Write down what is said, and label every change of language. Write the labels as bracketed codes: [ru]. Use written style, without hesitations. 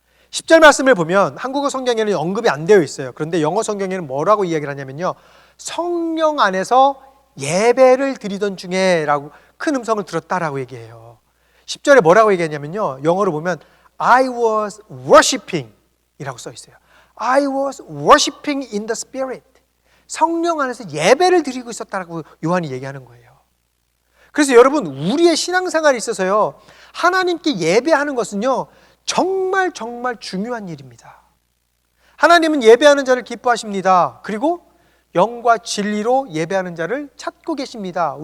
[ko] 10절 말씀을 보면 한국어 성경에는 언급이 안 되어 있어요. 그런데 영어 성경에는 뭐라고 이야기를 하냐면요, 성령 안에서 예배를 드리던 중에 라고 큰 음성을 들었다라고 얘기해요. 10절에 뭐라고 얘기하냐면요, 영어로 보면 [en] I was worshiping [ko] 이라고 써 있어요. [en] I was worshiping in the spirit. [ko] 성령 안에서 예배를 드리고 있었다라고 요한이 얘기하는 거예요. 그래서 여러분, 우리의 신앙생활에 있어서요, 하나님께 예배하는 것은요 정말 중요한 일입니다. 하나님은 예배하는 자를 기뻐하십니다. 그리고 영과 진리로 예배하는 자를 찾고 계십니다.